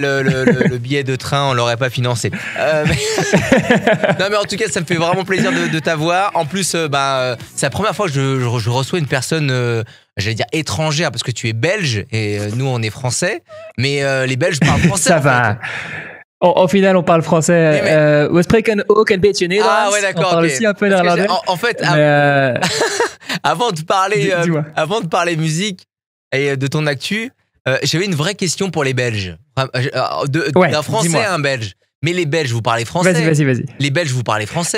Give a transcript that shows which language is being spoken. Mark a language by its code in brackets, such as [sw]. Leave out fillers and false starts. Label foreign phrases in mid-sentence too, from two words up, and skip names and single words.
[fr] Le billet de train, on l'aurait pas financé. Non, mais en tout cas, ça me fait vraiment plaisir de t'avoir. En plus, c'est la première fois que je reçois une personne... j'allais dire étrangère parce que tu es belge et nous on est français, mais les Belges parlent français. Ça va. Au final, on parle français. [nl] We spreken ook een beetje Nederlands. [fr] Ah ouais, d'accord. On parle aussi un peu néerlandais. En fait, avant de parler musique et de ton actu, j'avais une vraie question pour les Belges. D'un Français à un Belge. Mais les Belges, vous parlez français? Vas-y. Les Belges, vous parlez français?